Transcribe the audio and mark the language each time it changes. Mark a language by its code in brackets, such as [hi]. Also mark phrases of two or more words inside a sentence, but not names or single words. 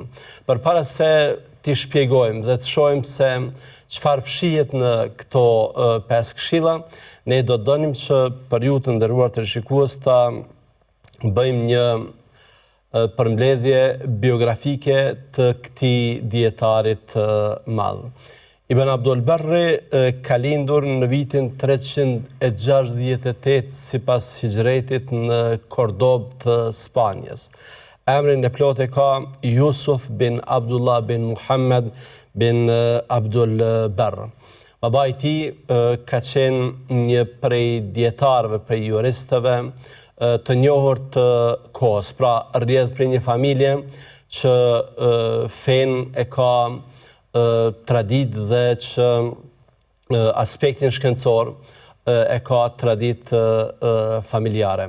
[sq] Përpara se t'i shpjegojmë dhe të shohim se çfarë fshihet në këto 5 këshilla, ne do të donim që për ju të nderuar teleshikues ta bëjmë një përmbledhje biografike të këtij dietarit madh. Ibn Abdul Barri ka lindur në vitin 368 sipas hijretit në Kordobë të Spanjës. Emrin e plot e ka Yusuf bin Abdullah bin Muhammad bin Abdul Barr. Baba i tij ka qenë një prej dietarëve, prej juristëve të njohur të kohës. Pra, rrjedh prej një familje që fen e ka tradit dhe që aspektin shkencor e ka tradit familjare.